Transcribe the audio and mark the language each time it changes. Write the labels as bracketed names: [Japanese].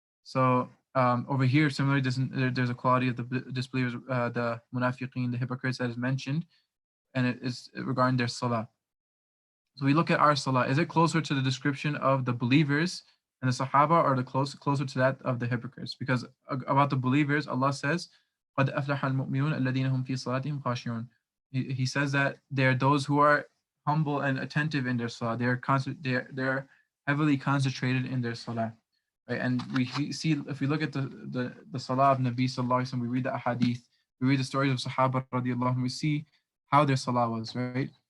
[English] So over here, similarly, there's a quality of the disbelievers, the munafiqeen, the hypocrites that is mentioned, and it is regarding their salah. So we look at our salah. Is it closer to the description of the believers and the Sahaba, or closer to that of the hypocrites? Because about the believers, Allah says, [Arabic] قَدْ أَفْلَحَ الْمُؤْمِنُونَ الَّذِينَ هُمْ فِي صَلَاتِهِمْ خَاشِعُونَ. [English] He says that they are those who are humble and attentive in their salah. They're heavily concentrated in their salah. Right? And we see, if we look at the salah of Nabi sallallahu alaihi wasallam, we read the ahadith, we read the stories of Sahaba radiallahu anhum, we see how their salah was, right?